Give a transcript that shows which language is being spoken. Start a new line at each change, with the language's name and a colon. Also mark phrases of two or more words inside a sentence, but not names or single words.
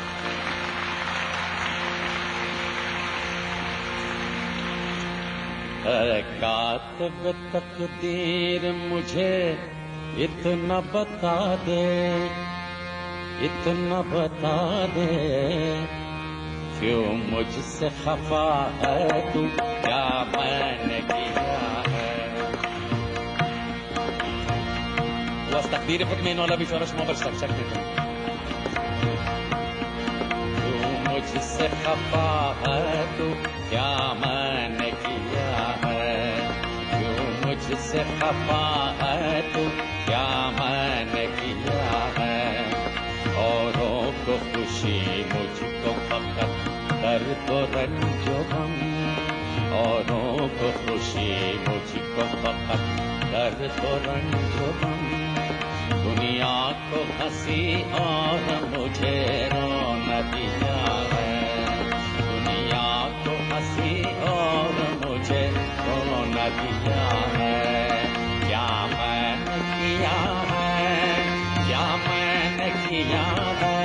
Urdu: اے کاتب تقدیر مجھے اتنا بتا دے، اتنا بتا دے، کیوں مجھ سے خفا ہے تو، کیا میں نے کیا ہے.
Persian: تو از تقدیر خود میں نالا بیچارہ شما بر شک میکنم.
Urdu: کیوں مجھ سے خفا ہے تو، کیا میں نے کیا ہے. کیوں مجھ سے خفا ہے تو، کیا میں نے کیا ہے. اوروں کو خوشی مجھ کو فقط درد و رنج و غم، اوروں کو خوشی مجھ کو فقط درد و رنج و غم. دنیا کو ہنسی اور مجھے رونا دیا ہے. دنیا کو ہنسی اور مجھے رونا دیا ہے. کیا میں نے کیا ہے، کیا میں نے کیا ہے.